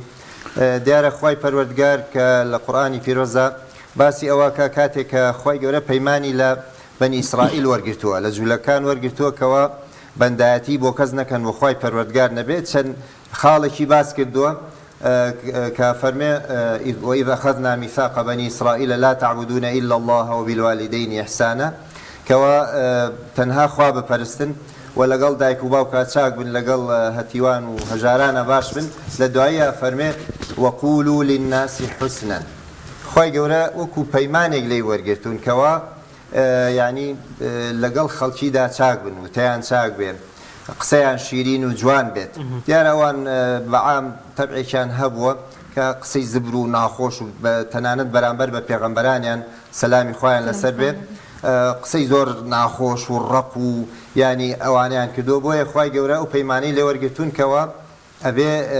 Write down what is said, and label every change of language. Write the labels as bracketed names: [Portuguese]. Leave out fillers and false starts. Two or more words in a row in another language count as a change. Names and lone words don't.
[Central Kurdish] دیارە خوای پەروەردگار کە لە قورئانی پیرۆزە باسی ئەوە کە کاتێک کە خوای گەورە پەیمانی لە بەنی ئیسرائیل وەرگرتووە لە جوولەکان وەرگرتووە کەەوە بەندایەتی بۆ کەس نەکەن بۆ خوای پەروەردگار نەبێت، چەند خاڵێکی باس کردووە کە فەرمێ [Arabic] وإذ أخذنا ميثاق بني إسرائيل لا تعبدون إلا الله وبالوالدين إحسانا، [Central Kurdish] کەەوە تەنها خوا بپەرستن و لەگەڵ دایک و باوکە چاک بن لەگەڵ هەتیوان و هەژارانە باش بن. لە دوایە فەرمێ [Arabic] وقولوا للناس حسنا، [Central Kurdish] خوای گەورە وەکو پەیمانێک لێی وەرگرتوون کەەوە یعنی لەگەڵ خەڵکیدا چاک بن و تیان چاک بێن قسەیان شیرین و جوان بێت. دیارە ئەوان بەعام تەبعێکیان هەبووە کە قسەی زبر و ناخۆش و تەنانەت بەرامبەر بە پێغەمبەرانیان سەلامی خوایان لەسەر بێت قسەی زۆر ناخۆش و ڕق و ینی ئەوانیان کردو بۆیە خوای گەورە و پەیمانەی لێ وەرگتونکەوە ئەبێ